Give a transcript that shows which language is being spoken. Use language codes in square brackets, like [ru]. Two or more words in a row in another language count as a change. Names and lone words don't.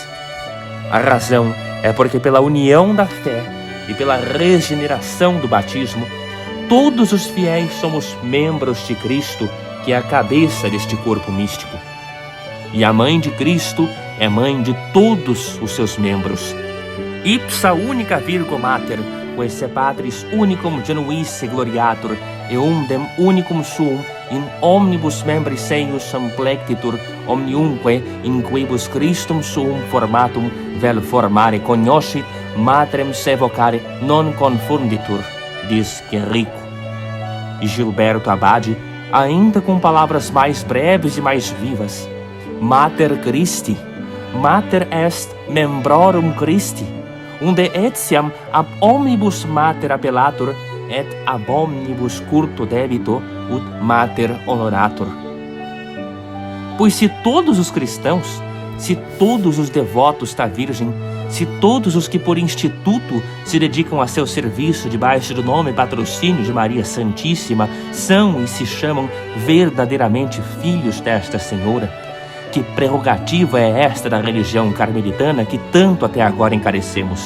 [pt] A razão é porque pela união da fé e pela regeneração do batismo, todos os fiéis somos membros de Cristo, que é a cabeça deste corpo místico. E a Mãe de Cristo é mãe de todos os seus membros. [la] Ipsa unica Virgo Mater, quae Patris unicum genuisse gloriatur, eundem unicum suum in omnibus membris eius amplectitur, omniumque in quibus Christum suum formatum vel formare cognoscit, matrem se vocare non confunditur, [pt] diz Henrico. E Gilberto Abade, ainda com palavras mais breves e mais vivas, [la] Mater Christi, mater est membrorum Christi, unde etiam ab omnibus mater appellatur, et ab omnibus curto debito, ut mater honoratur. [pt] Pois se todos os cristãos, se todos os devotos da Virgem, se todos os que por instituto se dedicam a seu serviço debaixo do nome e patrocínio de Maria Santíssima são e se chamam verdadeiramente filhos desta Senhora, que prerrogativa é esta da religião carmelitana que tanto até agora encarecemos?